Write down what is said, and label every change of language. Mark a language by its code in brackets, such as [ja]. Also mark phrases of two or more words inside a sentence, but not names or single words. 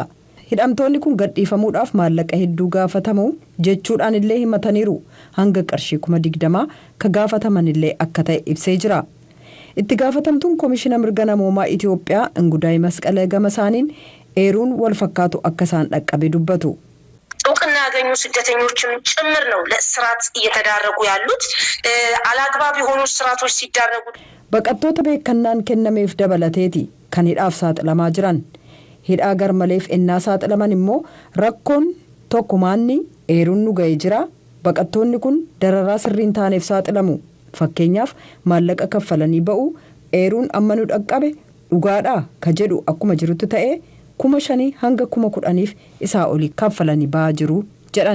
[om] Hidhamtoonni kun gadhiifamuudhaaf maallaqa hedduu gaafatamu jechuudhaan illee himataniiru hanga qarshii 20,000 ka gaafataman illee akka ta'e ibsee jira. Itti gaafatamtuun koomishina mirga namoomaa Itoophiyaa Ingudaay Masqala gama isaaniin eeruun wal fakkaatu akka isaan dhaqqabe dubbatu. [am] እውቅና ያገኙ ስደተኞችም ጭምር ነው ለእስራት እየተዳረጉ ያሉት አላግባብ የሆኑ እስራቶች ሲዳረጉ [om] baqattoota beekannaan kennameef dabalateeti kan hidhaaf saaxilamaa jiran. Hidhaa garmaleef ennaa saaxilaman immoo rakkoon tokkumaanni eeruun nu ga'ee jira. Baqattoonni kun dararaa sirriin taaneef saaxilamu. Fakkeenyaaf maallaqa kaffalanii ba'u eeruun amma nu dhaqqabe dhugaadhaa ka jedhu akkuma jirutti ta'ee 5,000 hanga 10,000 isaa olii kaffalanii ba'aa jiru jedhan.